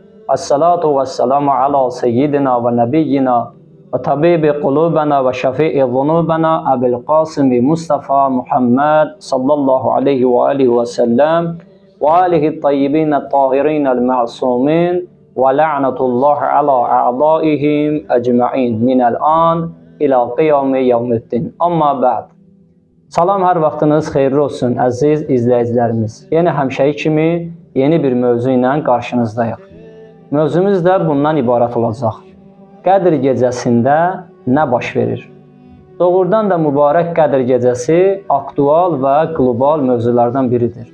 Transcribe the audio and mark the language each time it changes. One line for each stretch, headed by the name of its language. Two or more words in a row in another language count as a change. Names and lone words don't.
Arabic: الصلاة والسلام على سيدنا ونبينا وطبيب قلوبنا وشفيع ذنوبنا أبي القاسم مصطفى محمد صلى الله عليه وعليه وسلم وآله الطيبين الطاهرين المعصومين ولعنة الله على أعدائهم أجمعين من الآن إلى قيام يوم الدين. أما بعد.
Azerbaijani: Salam, hər vaxtınız xeyirli olsun əziz izləyicilərimiz. Yenə həmişəyi kimi yeni bir mövzu ilə qarşınızdayıq. Mövzumuz da bundan ibarət olacaq. Qədr gecəsində nə baş verir? Doğrudan da mübarək Qədr gecəsi aktual və qlobal mövzulardan biridir.